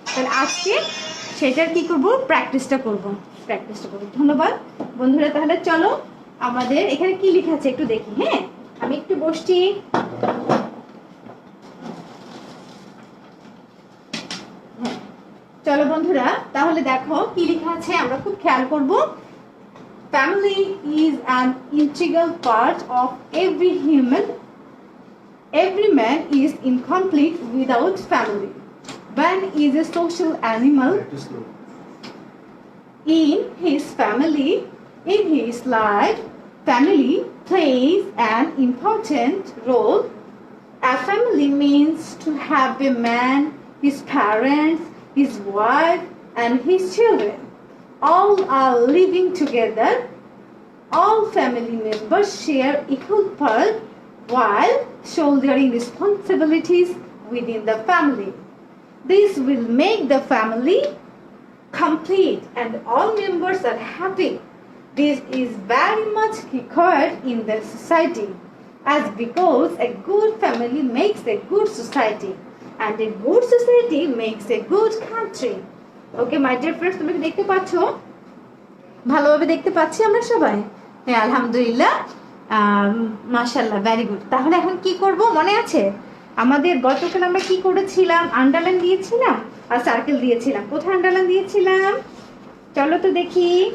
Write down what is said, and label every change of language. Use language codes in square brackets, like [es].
[bn] তাহলে আজকে সেটার কি করব, প্র্যাকটিসটা করব। ধন্যবাদ বন্ধুরা। তাহলে চলো আমাদের এখানে কি লেখা আছে একটু দেখি। হ্যাঁ, আমি একটু বসছি। চলো বন্ধুরা, তাহলে দেখো কি লেখা আছে, আমরা খুব খেয়াল করব। [en] Family is an integral part of every human. Every man is incomplete without family. Man is a social animal. In his family, in his life, family plays an important role. A family means to have a man, his parents, his wife, and his children. All are living together. All family members share equal part while shouldering responsibilities within the family. This will make the family complete and all members are happy. This is very much required in the society, as because a good family makes a good society and a good society makes a good country. Okay my dear friends, [bn] তুমি কি দেখতে পাচ্ছ? ভালোভাবে দেখতে পাচ্ছি আমরা সবাই? হ্যাঁ আলহামদুলিল্লাহ, মাশাআল্লাহ, [en] Very good. [bn] তাহলে এখন কি করব মনে আছে? আমাদের গতকাল আমরা কি করেছিলাম? আন্ডারলাইন দিয়েছিলাম আর সার্কেল দিয়েছিলাম। কোথায় আন্ডারলাইন দিয়েছিলাম চলো তো দেখি।